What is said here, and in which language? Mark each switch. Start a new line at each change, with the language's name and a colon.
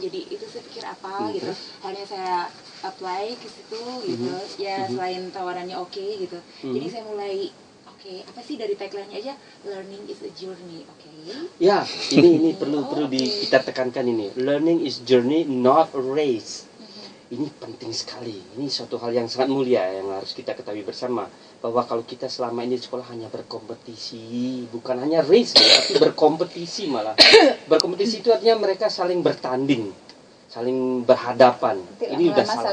Indonesian: Jadi itu saya pikir apa gitu. Hanya saya apply ke situ gitu. Ya selain tawarannya oke gitu. Jadi saya mulai apa sih dari tagline-nya aja,
English: learning is a journey,
Indonesian: Ya, ini perlu kita tekankan ini.
English: Learning is journey, not a race.
Indonesian: Ini penting sekali. Ini suatu hal yang sangat mulia yang harus kita ketahui bersama, bahwa kalau kita selama ini di sekolah hanya berkompetisi, bukan hanya race ya, tapi berkompetisi malah. Berkompetisi itu artinya mereka saling bertanding, saling berhadapan. Ini udah salah.